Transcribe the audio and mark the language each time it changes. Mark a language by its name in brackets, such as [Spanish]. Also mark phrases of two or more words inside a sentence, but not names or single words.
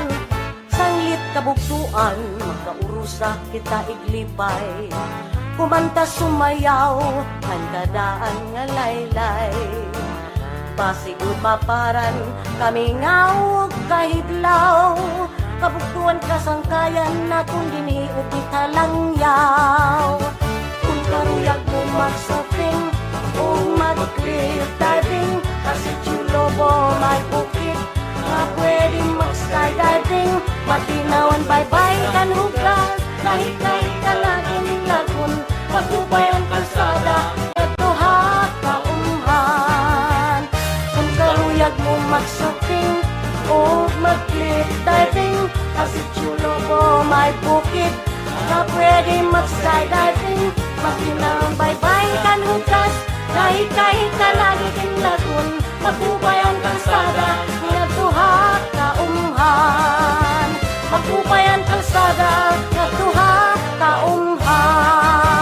[Waray] Sanglit kabugtuan, makaurusa kita iglipay, kumanta sumayaw, ang kadaan nga laylay. Pasigod maparan, kami ngawag kahidlaw, kabugtuan kasangkayan na kung diniog di talangyaw. Kung karuyag mo mag-shopping o [English] mag-cliff diving, [Waray] kasi chulo mo may bukit nga pwede mag-skydiving. Matinawan baybay kan hukas, lahit-lahit ka laging lagun, magupay ang kalsada eto ha kaumhan. Kung karuyag mo mag-shopping o [English] mag-cliff diving, [Waray] kasi chulo mo may bukit nga pwede mag-skydiving. Matinawan baybay kan hukas, lahit-lahit ka laging lagun, magupay ang kalsada nga tuha kaumhan. Magupay ang kalsada nga tuha kaumhan.